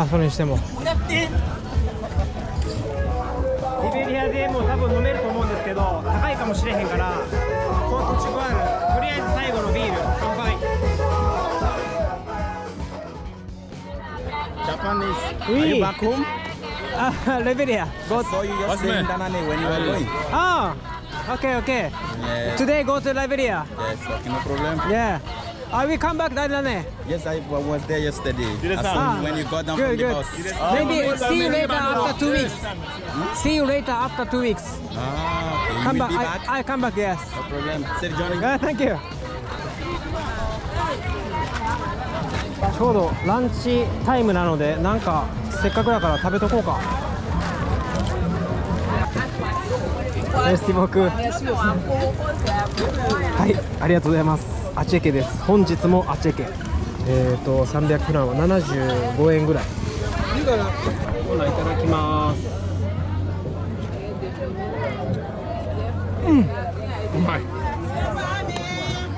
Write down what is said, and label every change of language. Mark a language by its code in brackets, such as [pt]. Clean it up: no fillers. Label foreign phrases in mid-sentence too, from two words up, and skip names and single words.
[ja] それにしてもリベリアでも多分飲めると思うんですけど高いかもしれへんから、コートジボワールとりあえず最後のビール乾杯。 [en] Japanese. Oui. Are you back home? Liberia. Go. So you just stay in Danane when you are going? Ah, okay. Yeah. Today go to Liberia. Yes, okay, no problem. Yeah. I will come back Danane. Yes, I was there yesterday. As soon when you got down Good, from the good. bus. Maybe see you later after 2 weeks. See you later after 2 weeks. Ah, okay. You Come will back. be back? I come back. Yes. No problem. Sir Johnny. Thank you. [ja] ちょうどランチタイムなので、なんかせっかくだから食べとこうか。 [fr] Merci beaucoup。 [ja] はい、ありがとうございます。アチェケです。本日もアチェケ。300フランは75円ぐらい。コーナーいただきます。うまい。